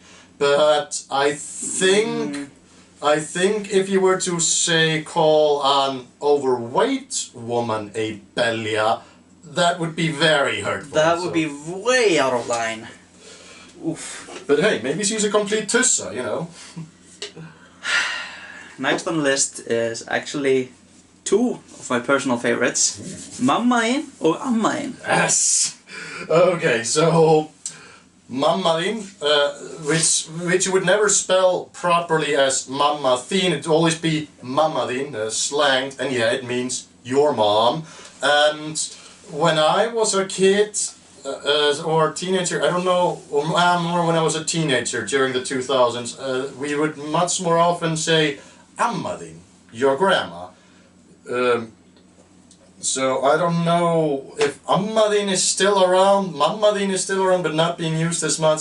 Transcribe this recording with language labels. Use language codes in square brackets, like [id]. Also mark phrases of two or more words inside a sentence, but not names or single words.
[en] But I think if you were to say call an overweight woman a belja, that would be very hurtful. That would be way out of line. Oof. But hey, maybe she's a complete tussa, you know. Next on the list is actually two of my personal favorites. [is] Mamma þín og amma þín. [en] Yes! Okay, so... [is] Mamma þín, [en] which you would never spell properly as [is] mamma þín, [en] it would always be [is] mamma þín, [en] slanged, and yeah, it means your mom. And when I was a kid, or teenager, I don't know, or more when I was a teenager during the 2000s, we would much more often say [is] amma þín, [en] your grandma. So I don't know if [is] amma þín [en] is still around, [is] mamma þín [en] is still around, but not being used as much.